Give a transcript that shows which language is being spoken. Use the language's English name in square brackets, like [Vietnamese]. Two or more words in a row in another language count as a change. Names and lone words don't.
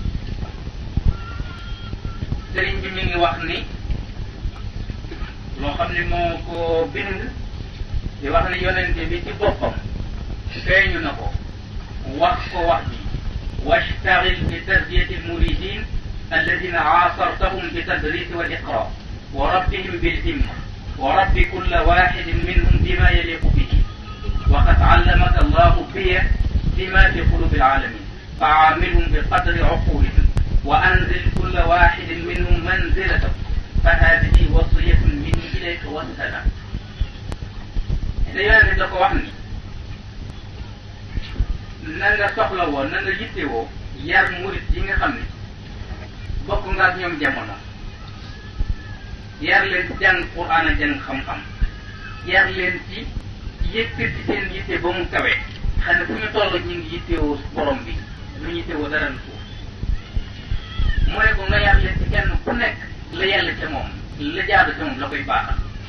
[Wolof] sëriñ bi mi ngi wax ni loo xam ne moo ko bind di wax ni yonente bi ci boppam feeñu na ko wax ko wax bi [Arabic] واشتغل بتربية المريدين الذين آثرتهم بالتدريس والإقراء وربهم بالهمة ورب كل واحد منهم بما يليق به وقد علمك الله بما في قلوب العالمين فعاملهم بقدر عقولهم وأنزل كل واحد منهم منزلته فهذه وصية مني إليك wassalam [Wolof] te yonente da ko wax ni na nga soxla woo na nga yitte woo yar murit yi nga xam ne bokk nga ak ñoom jamono yar leen ci jàng Qur'an a jàng xam-xam yar leen ci yëkkati seen yitte ba mu kawee xam ne fu ñu toll ñu ngi yittewoo borom bi lu ñu yittewoo dara lu suuf mu ne ko nga yar leen ci kenn ku nekk la yàlla ca moom la jaadu ca moom la koy baaxal